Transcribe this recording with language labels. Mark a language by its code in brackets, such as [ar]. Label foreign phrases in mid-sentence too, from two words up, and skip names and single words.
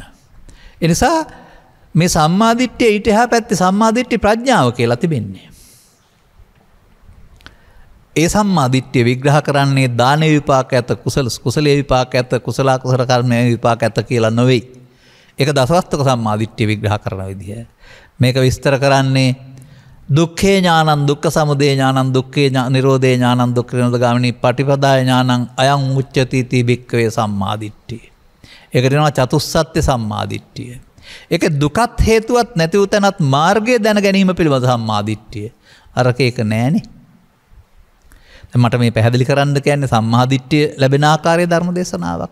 [si] ඒ නිසා මේ සම්මාදිට්ඨිය ඊට එහා පැත්තේ සම්මාදිට්ඨි ප්‍රඥාව කියලා තිබෙන්නේ. ඒ සම්මාදිට්ඨිය විග්‍රහ කරන්නේ දාන විපාක ඇත, කුසලයේ විපාක ඇත, කුසල කර්මයේ විපාක ඇත කියලා නොවේ. ඒක දසවස්තක සම්මාදිට්ඨිය විග්‍රහ කරන විදිය. මේක විස්තර කරන්නේ [pi] දුක්ඛේ ඥානං දුක්ඛ සමුදය ඥානං දුක්ඛේ නිරෝධේ ඥානං දුක්ඛ නිරෝධ ගාමිනී පටිපදාය ඥානං අයං උච්චති තී භික්ඛවේ සම්මාදිට්ඨිය. [si] ඒකට කියනවා චතුස්සත්‍ය සම්මාදිට්ඨිය. ඒක දුකත් හේතුවත් නැති උතනත් මාර්ගය දැන ගැනීම පිළිබඳ සම්මාදිට්ඨිය. අරක ඒක නෑනේ. දැන් මට මේ පැහැදිලි කරන්න කියන්නේ සම්මාදිට්ඨිය ලැබෙන ආකාරයේ ධර්ම දේශනාවක්.